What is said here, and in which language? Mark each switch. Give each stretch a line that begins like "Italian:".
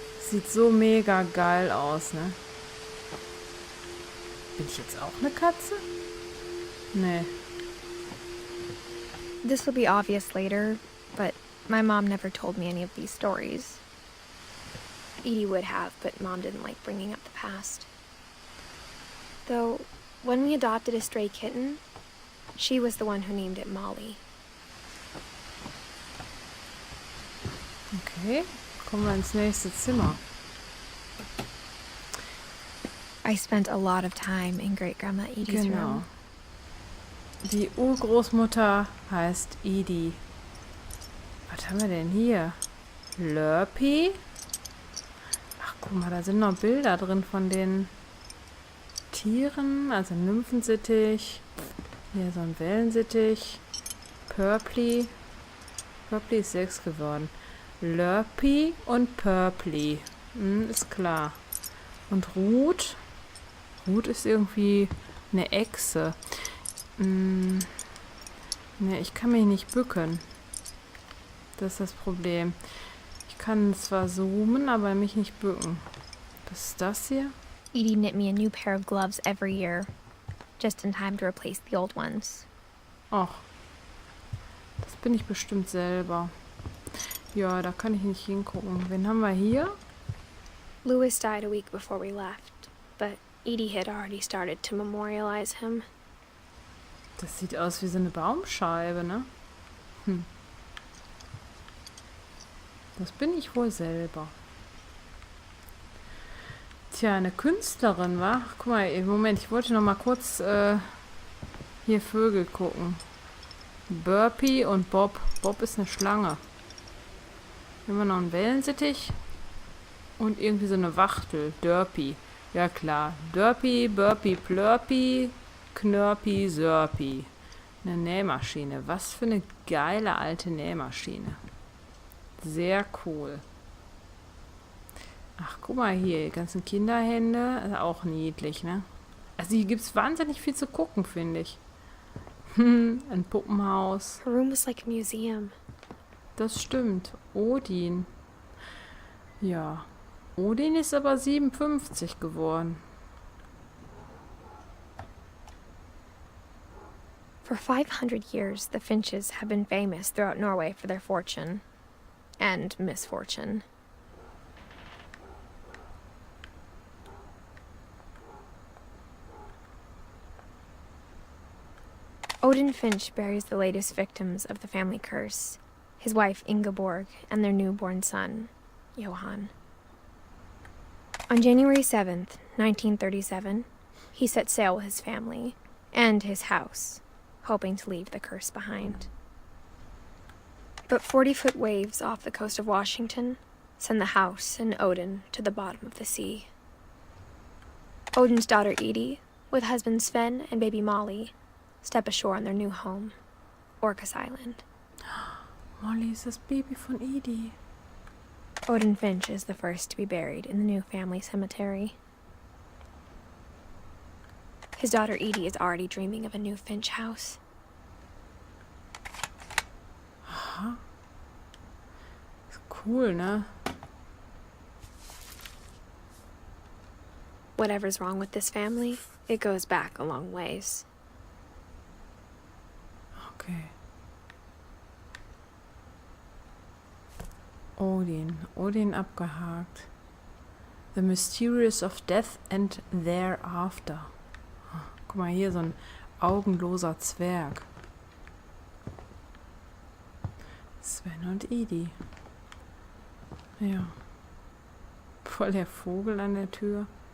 German: Sieht so mega geil aus, ne? Bin ich jetzt auch eine Katze? Nee.
English: This will be obvious later, but my mom never told me any of these stories. Edie would have, but Mom didn't like bringing up the past. Though, when we adopted a stray kitten, she was the one who named it Molly.
German: Okay, kommen wir ins nächste Zimmer.
English: I spent a lot of time in Great-Grandma Edie's room.
German: Die Urgroßmutter heißt Edie. Was haben wir denn hier? Lurpy? Ach, guck mal, da sind noch Bilder drin von den Tieren. Also Nymphensittich. Hier so ein Wellensittich. Purply. Purply ist 6 geworden. Lurpy und Purply. Ist klar. Und Ruth. Ruth ist irgendwie eine Echse. Ne, ich kann mich nicht bücken. Das ist das Problem. Ich kann zwar zoomen, aber mich nicht bücken. Was ist das hier?
English: Edie knit me a new pair of gloves every year, just in time to replace the old ones.
German: Ach, das bin ich bestimmt selber. Ja, da kann ich nicht hingucken. Wen haben wir hier?
English: Louis died a week before we left, but Edie had already started to memorialize him.
German: Das sieht aus wie so eine Baumscheibe, ne? Das bin ich wohl selber. Tja, eine Künstlerin, wa? Ach, guck mal, Moment, ich wollte noch mal kurz hier Vögel gucken. Burpy und Bob. Bob ist eine Schlange. Hier haben wir noch einen Wellensittich. Und irgendwie so eine Wachtel. Derpy. Ja klar. Derpy, Burpy, Plurpy, Knörpy, Sörpy. Eine Nähmaschine. Was für eine geile alte Nähmaschine. Sehr cool. Ach, guck mal hier, die ganzen Kinderhände. Also auch niedlich, ne? Also hier gibt es wahnsinnig viel zu gucken, finde ich. Ein Puppenhaus.
English: Her room was like a museum.
German: Das stimmt. Odin. Ja. Odin ist aber 57 geworden.
English: For 500 years, the Finches have been famous throughout Norway for their fortune and misfortune. Odin Finch buries the latest victims of the family curse, his wife Ingeborg and their newborn son, Johan. On January 7th, 1937, he set sail with his family and his house, hoping to leave the curse behind. But 40-foot waves off the coast of Washington send the house and Odin to the bottom of the sea. Odin's daughter Edie, with husband Sven and baby Molly, step ashore on their new home, Orcas Island.
German: Molly ist das Baby von Edie.
English: Odin Finch is the first to be buried in the new family cemetery. His daughter Edie is already dreaming of a new Finch house.
German: Aha. Ist cool, ne?
English: Whatever's wrong with this family, it goes back a long ways. Okay.
German: Odin abgehakt.
English: The Mysteries of Death and Thereafter.
German: Guck mal, hier so ein augenloser Zwerg. Sven und Edie. Ja. Voll der Vogel an der Tür.